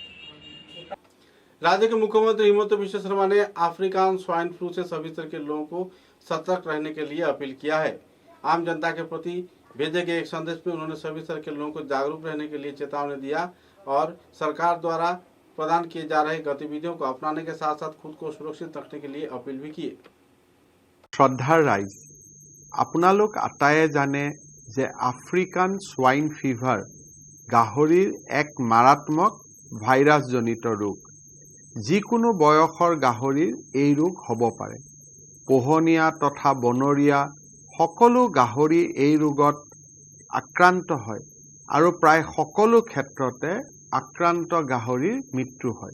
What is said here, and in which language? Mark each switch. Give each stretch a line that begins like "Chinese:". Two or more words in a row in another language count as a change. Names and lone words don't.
Hindi: राज्य के मुख्यमंत्री हिमंत बिश्व शर्मा ने
English: African swine flu
Hindi: से सभी तरह के लोगों को सतर्क रहने के लिए अपील किया है। आम जनता के प्रति भेजे गए एक संदेश में उन्होंने सभी तरह के लोगों को जागरूक रहने के लिए चेतावनी दिया और सरकार द्वारा प्रदान किए जा रहे गतिविधियों को अपनाने के साथ साथ खुद को सुरक्षित रखने के लिए अपील भी की। श्रद्धार राइज,
Assamese: আপোনালোক আটায়ে জানে যে
English: African swine fever
Assamese: গাহৰিৰ এক মাৰাত্মক ভাইৰাছজনিত ৰোগ। যিকোনো বয়সৰ গাহৰিৰ এই ৰোগ হ'ব পাৰে। পোহনীয়া তথা বনৰীয়া সকলো গাহৰি এই ৰোগত আক্ৰান্ত হয় আৰু প্ৰায় সকলো ক্ষেত্ৰতে আক্ৰান্ত গাহৰিৰ মৃত্যু হয়।